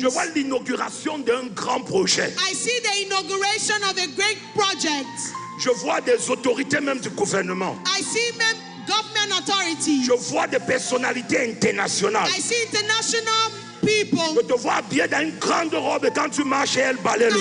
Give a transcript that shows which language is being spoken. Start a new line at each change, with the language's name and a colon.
French: je vois l'inauguration d'un grand projet.
English: I see the inauguration of a great project.
French: Je vois des autorités même du gouvernement.
English: I see government authorities.
French: Je vois des personnalités internationales.
English: I see international people.
French: Je te vois habillé dans une grande robe et quand tu marches, elle balaye le